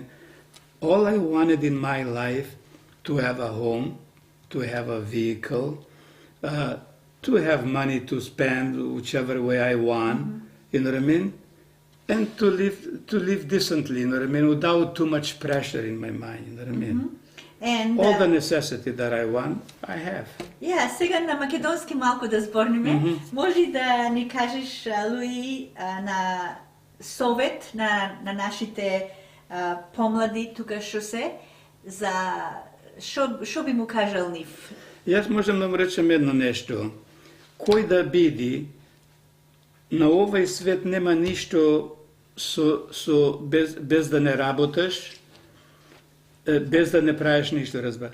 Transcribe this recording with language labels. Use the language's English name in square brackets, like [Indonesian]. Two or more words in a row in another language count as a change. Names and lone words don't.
[English] All I wanted in my life, to have a home, to have a vehicle, to have money to spend whichever way I want, you know what I mean? And to live decently, you know what I mean, without too much pressure in my mind, you know what I mean? And All the necessity that I want, I have. Yeah, [Macedonian] сега на македонски малко да зборниме. Може да ни кажеш, Луи, на совет на нашите помлади тука што се, за што би му кажал нив? Јас можам да му речем едно нешто. Кој да биди, на овој свет нема ништо без да не работаш, без да не правиш ништо, разбра.